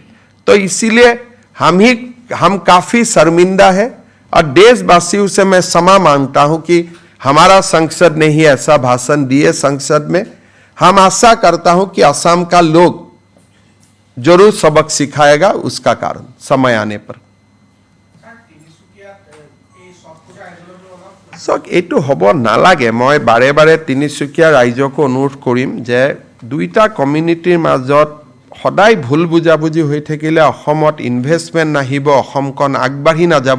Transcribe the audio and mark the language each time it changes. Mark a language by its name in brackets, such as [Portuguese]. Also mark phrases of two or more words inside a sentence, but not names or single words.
[Hindi] तो इसीलिए हम काफी शर्मिंदा है और देशवासियों से मैं क्षमा मांगता हूं कि हमारा संसद ने ही ऐसा भाषण दिए संसद में। हम आशा करता हूं कि असम का लोग जरूर सबक सिखाएगा उसका कारण समय आने पर। [Assamese] এইটো হ'ব নালাগে। মই বাৰে বাৰে তিনিচুকীয়া ৰাইজকো অনুৰোধ কৰিম যে দুইটা কমিউনিটিৰ মাজত সদায় ভুল বুজাবুজি হৈ থাকিলে অসমত ইনভেষ্টমেণ্ট নাহিব, অসমখন আগবাঢ়ি নাযাব।